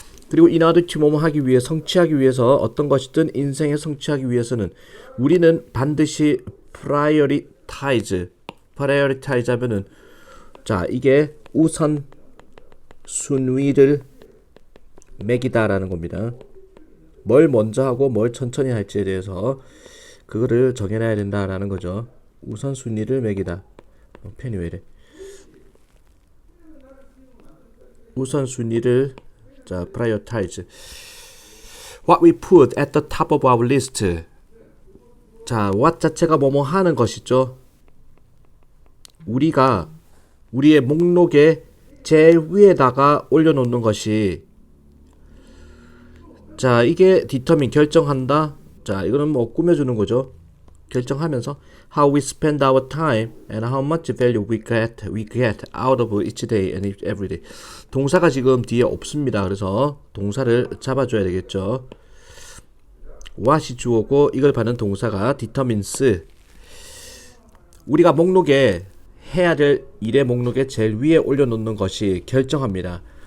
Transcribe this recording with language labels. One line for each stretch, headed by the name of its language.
Korean: 그리고
English: in order to
Korean: 뭐뭐 하기 위해, 성취하기 위해서, 어떤 것이든 인생에 성취하기 위해서는 우리는 반드시 prioritize 하면은, 자, 이게 우선 순위를 매기다라는 겁니다. 뭘 먼저 하고 뭘 천천히 할지에 대해서 그거를 정해놔야 된다라는 거죠. 우선 순위를 매기다. 펜이 왜 이래? 우선 순위를, 자, prioritize.
English: What we put at the top of our list.
Korean: 자, what 자체가 뭐뭐 하는 것이죠. 우리가 우리의 목록에 제일 위에다가 올려놓는 것이, 자, 이게 determine, 결정한다. 자, 이거는 뭐 꾸며주는 거죠. 결정하면서
English: how we spend our time and how much value we get out of each day and every day.
Korean: 동사가 지금 뒤에 없습니다. 그래서 동사를 잡아줘야 되겠죠. what이 주어고 이걸 받는 동사가 determines. 우리가 목록에 해야 될 일의 목록에 제일 위에 올려놓는 것이 결정합니다.